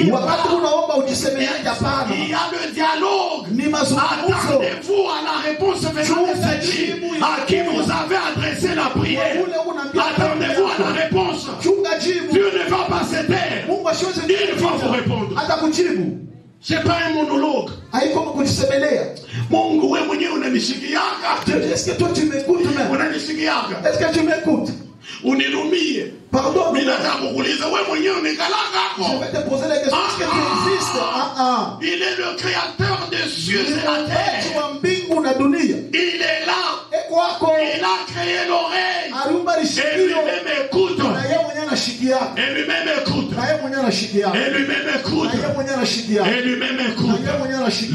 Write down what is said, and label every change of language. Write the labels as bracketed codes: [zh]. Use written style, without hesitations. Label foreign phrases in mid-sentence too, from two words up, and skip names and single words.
[fr] Il y a le dialogue. Attendez-vous à la réponse venant de celui à qui vous avez adressé la prière. Attendez-vous à la réponse. Dieu ne va pas se taire. Il va vous répondre. C'est pas un monologue. [sw] Mungu wewe mwenyewe unanishikiaga. [fr] Est-ce que toi tu m'écoutes même? [sw] Unanishikiaga. [fr] Est-ce que tu m'écoutes? [sw] Unilumie. [fr] Pardon. [sw] Mimi nataka kukuuliza wewe mwenyewe unikalaga hapo. [fr] Je vais te poser la question. Est-ce que tu existes? Il est le créateur des cieux et la terre. Il est là. Il a créé l'oreille. Et lui-même écoute. Et lui-même écoute. Et lui-même écoute. Et lui-même écoute.